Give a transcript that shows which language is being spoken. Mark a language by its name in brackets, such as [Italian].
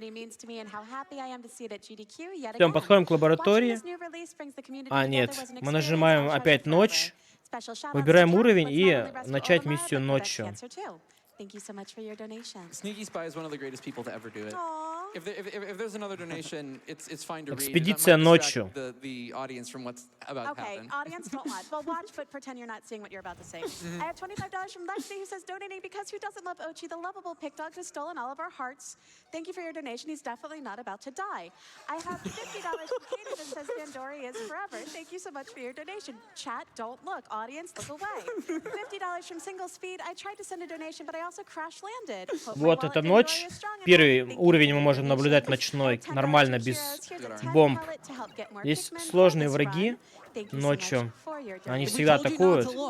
[Russian] Все, мы подходим к лаборатории. Нет. Мы нажимаем опять «Ночь», выбираем уровень и начать миссию ночью. [English] Thank you so much for your donation. Sneaky Spy is one of the greatest people to ever do it. If there's another donation, it's fine to read. [Russian] Экспедиция ночью. [English] The audience from what's about to happen. Okay, audience, don't watch. Well, watch, but pretend you're not seeing what you're about to say. I have $25 from Lexi, who says donating because who doesn't love Ochi, the lovable pig dog who's stolen all of our hearts. Thank you for your donation. He's definitely not about to die. I have $50 from Katie that says Dandori is forever. Thank you so much for your donation. Chat, don't look. Audience, look away. $50 from Single Speed. I tried to send a donation, but I also crash landed. [Russian] Вот это ночь. Первый уровень мы можем наблюдать ночной, нормально, без бомб. Есть сложные враги ночью. Они всегда атакуют.